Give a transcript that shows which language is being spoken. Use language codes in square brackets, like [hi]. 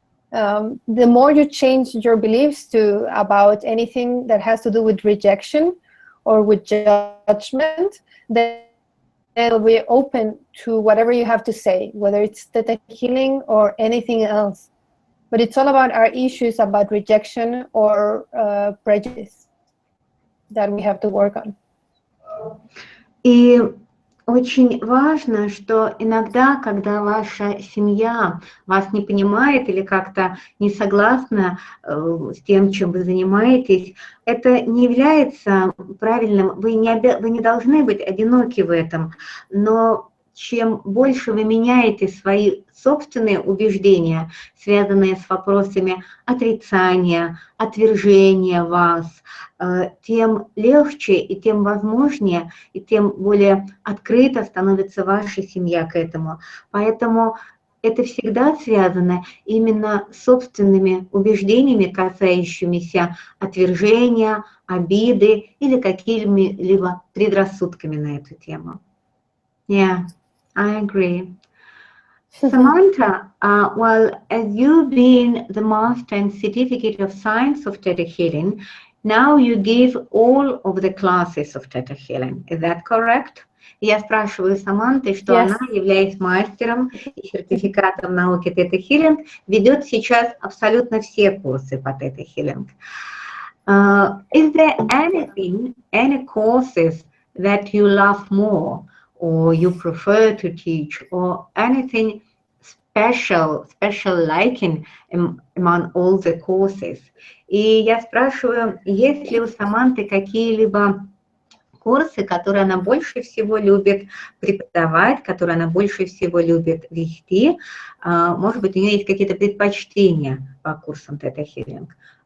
[en] The more you change your beliefs about anything that has to do with rejection or with judgment, then it'll be open to whatever you have to say, whether it's Theta healing or anything else. But it's all about our issues about rejection or prejudice that we have to work on. [ru] И очень важно, что иногда, когда ваша семья вас не понимает или как-то не согласна с тем, чем вы занимаетесь, это не является правильным, вы не должны быть одиноки в этом, но чем больше вы меняете свои собственные убеждения, связанные с вопросами отрицания, отвержения вас, тем легче и тем возможнее, и тем более открыто становится ваша семья к этому. Поэтому это всегда связано именно с собственными убеждениями, касающимися отвержения, обиды или какими-либо предрассудками на эту тему. [en] Yeah, I agree. Samantha, well, as you being the Master and Certificate of Science of Theta Healing, now you give all of the classes of Theta Healing. Is that correct? [ru] Я спрашиваю Саманты, что она, являясь мастером и сертификатом науки Theta Healing, ведет сейчас абсолютно все курсы по Theta Healing. [en] Is there any courses that you love more, or you prefer to teach, or anything special liking among all the courses? [ru] И я спрашиваю, есть ли у Саманты какие-либо курсы, которые она больше всего любит преподавать, которые она больше всего любит вести? Может быть, у нее есть какие-то предпочтения по курсам тета-хилинг?